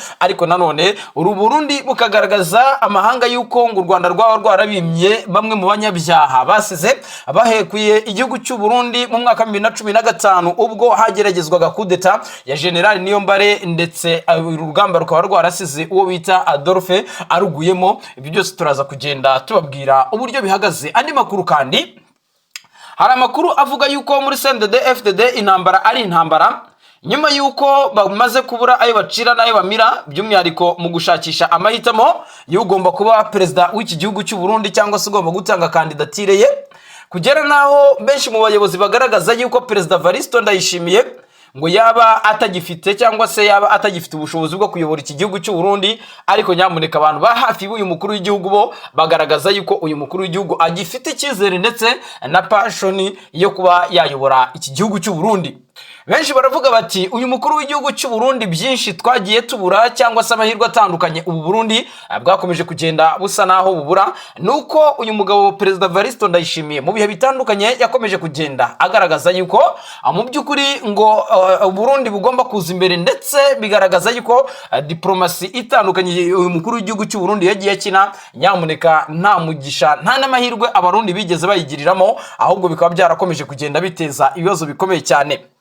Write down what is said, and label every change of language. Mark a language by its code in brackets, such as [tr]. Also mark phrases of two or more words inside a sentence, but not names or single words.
[rw] Ariko nanone uru Burundi bukagaragaza amahanga yuko ngo u Rwanda rwaba rwarabimye bamwe mu banyabyaha basize bahekuye igihugu cy'u Burundi mu mwaka 2015 ubwo hageragezwaga kudeta ya General Niyombare, ndetse urugamba rukaba rwarasize uwo bita Adolphe aruguyemo. Ibyo byose turaza kugenda tubabwira uburyo bihagaze. Andi makuru kandi hari amakuru avuga yuko muri CNDD FDD intambara ari intambara, nyuma yuko bamaze kubura ayo bacira n'ayo bamira, by'umwihariko mu gushakisha amahitamo y'ugomba kuba perezida w'iki gihugu cy'u Burundi cyangwa se ugomba gutanga kandidatire ye, kugera naho benshi mu bayobozi bagaragaza yuko Perezida Evaristo Ndayishimiye ngo yaba atagifite cyangwa se yaba atagifite ubushobozi bwo kuyobora iki gihugu cy'u Burundi. Ariko nyamuneka abantu ba hafi y'uyu mukuru w'igihugu bo bagaragaza yuko uyu mukuru w'igihugu agifite icyizere ndetse na passion yo kuba yayobora iki gihugu cy'u Burundi. Benshi baravuga bati uyu mukuru w'igihugu cy'u Burundi byinshi twagiye tubura, cyangwa se amahirwe atandukanye ubu Burundi bwakomeje kugenda busa naho bubura, nuko uyu mugabo Perezida Evaristo Ndayishimiye mu bihe bitandukanye yakomeje kugenda agaragaza yuko mu by'ukuri ngo Burundi bugomba kuza imbere, ndetse bigaragaza yuko diplomasi itandukanye uyu mukuru w'igihugu cy'u Burundi yagiye akina, nyamuneka nta mugisha nta n'amahirwe abarundi bigeze bayigiriramo, ahubwo bikaba byarakomeje kugenda biteza ibibazo bikomeye cyane.